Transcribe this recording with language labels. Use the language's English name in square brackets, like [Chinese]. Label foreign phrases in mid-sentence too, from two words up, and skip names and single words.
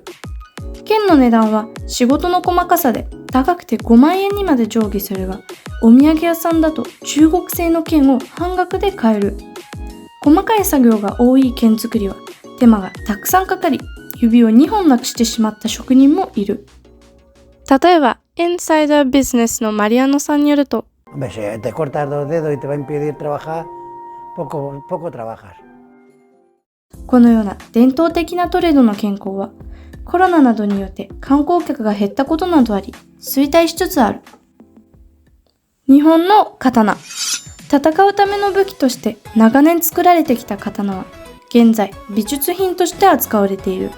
[Japanese] 剣の値段は仕事の細かさで高くて5万円にまで上下するが、お土産屋さんだと中国製の剣を半額で買える。細かい作業が多い剣作りは手間がたくさんかかり、指を2本なくしてしまった職人もいる。例えば、インサイダービジネスのマリアノさんによると、 [Spanish] Hombre, si te cortas 2 dedos y te va a impedir trabajar, poco trabajas. [Japanese] このような伝統的なトレードの健康は、コロナなどによって観光客が減ったことなどあり、衰退しつつある。日本の刀。戦うための武器として長年作られてきた刀は、現在美術品として扱われている。